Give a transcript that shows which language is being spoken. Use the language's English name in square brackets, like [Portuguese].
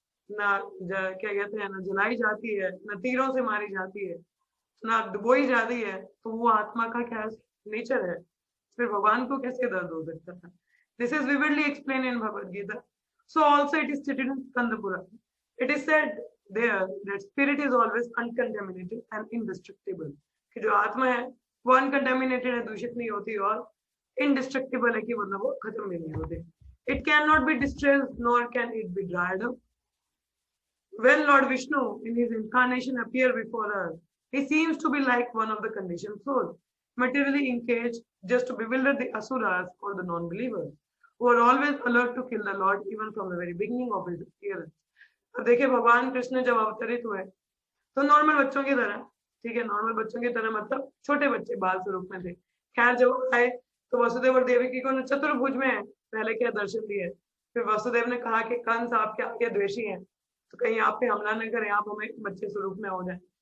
[Hindi] ना क्या कहते हैं, ना जलाई जाती है, ना तीरों से मारी जाती है, ना डुबोई जाती है, तो वो आत्मा का क्या नेचर है, फिर भगवान को कैसे दर्द हो सकता था? [English] This is vividly explain in Bhagavad Gita. So also it is stated in Skanda Purana. It is said there that spirit is always uncontaminated and indestructible. [Hindi] कि जो आत्मा है वो अनकंटेमिनेटेड है, दूषित नहीं होती, और indestructible है कि मतलब वो खत्म भी नहीं होती. [English] It cannot be distressed nor can it be dried up. When Lord Vishnu in his incarnation appear before us, he seems to be like one of the conditioned souls, materially engaged just to bewilder the asuras or the non-believers, who are always alert to kill the Lord even from the very beginning of his appearance. [Hindi] अब देखिए भगवान कृष्ण जब अवतरित हुए तो normal बच्चों की तरह, ठीक है, नॉर्मल बच्चों की तरह मतलब छोटे बच्चे बाल स्वरूप में थे. खैर जब आए तो वसुदेव और देवकी को चतुर्भुज में पहले क्या दर्शन दिए. फिर वसुदेव ने कहा कि कंस आपके आगे द्वेषी हैं, तो कहीं आप पे हमला न करें, आप हमें बच्चे स्वरूप में हो जाए.